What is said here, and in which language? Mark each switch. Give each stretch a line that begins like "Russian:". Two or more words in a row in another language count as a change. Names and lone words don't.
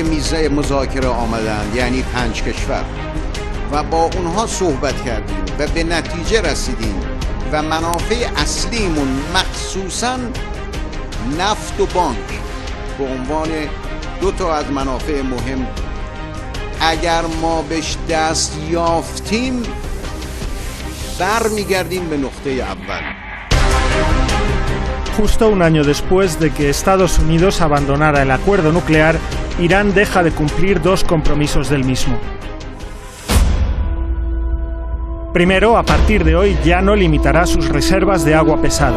Persian: میز مذاکره آمدن، یعنی 5 کشور، و با اونها صحبت کردیم و به نتیجه رسیدیم و منافع اصلیمون مخصوصاً نفت و بانک به عنوان 2 تا از منافع مهم اگر ما بهش دست یافتیم برمیگردیم به نقطه اول.
Spanish: Justo un año después de que Estados Unidos abandonara el acuerdo nuclear, Irán deja de cumplir 2 compromisos del mismo. Primero, a partir de hoy ya no limitará sus reservas de agua pesada.